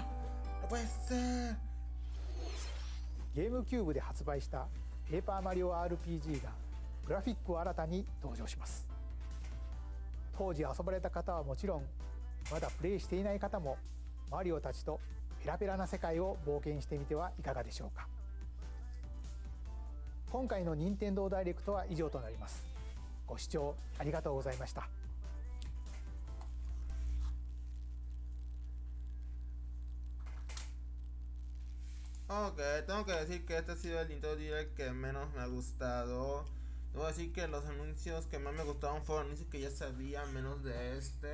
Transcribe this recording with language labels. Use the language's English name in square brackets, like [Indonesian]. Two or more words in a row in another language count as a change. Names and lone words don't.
[Spanish] ¡No puede ser! [Japanese] ゲームキューブで発売したペーパーマリオ RPG がグラフィックを新たに登場します。当時遊ばれた方はもちろん、まだプレイしていない方もマリオたちとペラペラな世界を冒険してみてはいかがでしょうか。今回の任天堂ダイレクトは以上となります。ご視聴ありがとうございました。 [Spanish] Ok, tengo que decir que este ha sido el Nintendo Direct que menos me ha gustado. Debo decir que los anuncios que más me gustaron fueron anuncios que ya sabía, menos de este.